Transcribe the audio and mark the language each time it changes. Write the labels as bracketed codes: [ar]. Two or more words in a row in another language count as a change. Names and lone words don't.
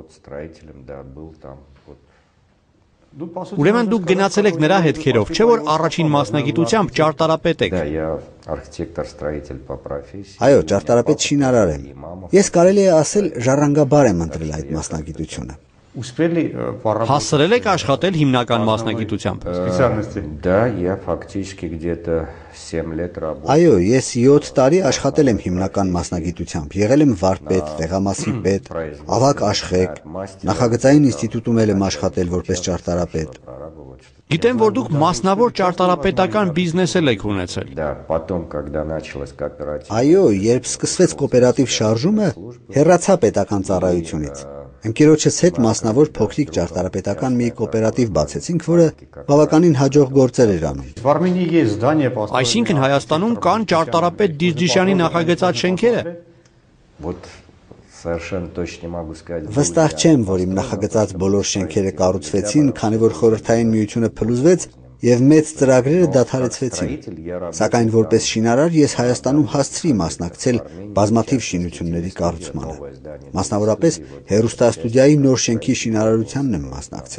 [hy] Ուրեմն դուք գնացել եք նրա հետքերով, չէ՞ որ առաջին մասնագիտությամբ ճարտարապետ եք։ Այո, ճարտարապետ շինարար եմ։ Ես կարելի է ասել ժառանգաբար եմ ընտրել այդ մասնագիտությունը։ Հասցրել եք աշխատել հիմնական մասնագիտությամբ։ [ru] Да, я фактически где-то 7 лет работал. [hy] Այո, ես 7 տարի աշխատել եմ հիմնական մասնագիտությամբ։ Եղել եմ վարպետ, տեղամասի պետ, ավագ աշխեք, նախագծային ինստիտուտում եմ աշխատել որպես ճարտարապետ։ Գիտեմ, որ դուք մասնավոր ճարտարապետական բիզնես եք ունեցել։ [ru] Да, потом, когда началась кооператив. [hy] Այո, երբ սկսվեց կոոպերատիվ շարժումը, հեռացա պետական ծառայությունից։ Ընկերոջս հետ մասնավոր փոքրիկ ճարտարապետական մի կոոպերատիվ բացեցինք, որը բավականին հաջող գործեր էր անում։ Այսինքն Հայաստանում կան ճարտարապետ Դիժդիշյանի նախագծած շենքերը։ [ru] Вот совершенно точно не могу сказать. [hy] Վստահ չեմ, որ իմ նախագծած բոլոր շենքերը կառուցվեցին, քանի որ Խորհրդային Միությունը փլուզվեց եւ մեծ ծրագրերը դադարեցվեցին։ Սակայն որպես շինարար ես Հայաստանում հասցրի մասնակցել բազմաթիվ շինությունների կառուցմանը։ Մասնավորապես հեռուստաստուդիայի նոր շենքի շինարարությանն եմ մասնակցել։